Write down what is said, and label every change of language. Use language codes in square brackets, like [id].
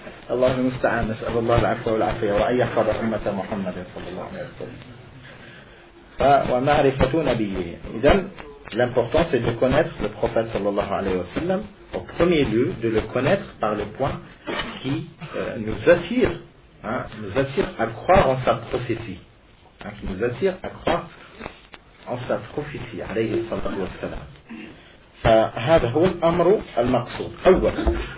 [ar] اللهم المستعان نسأل الله العفو والعافية وأن يحفظ أمة محمد صلى الله عليه وسلم. ومعرفة نبيه. إذن [fr] l'important c'est de connaître le prophète sallallahu alayhi wa sallam, au premier lieu de le connaître par le point qui nous attire à croire en sa prophétie, qui nous attire à croire en sa prophétie alayhi sallallahu wa sallam. [ar] فهذا هو الأمر المقصود أولا.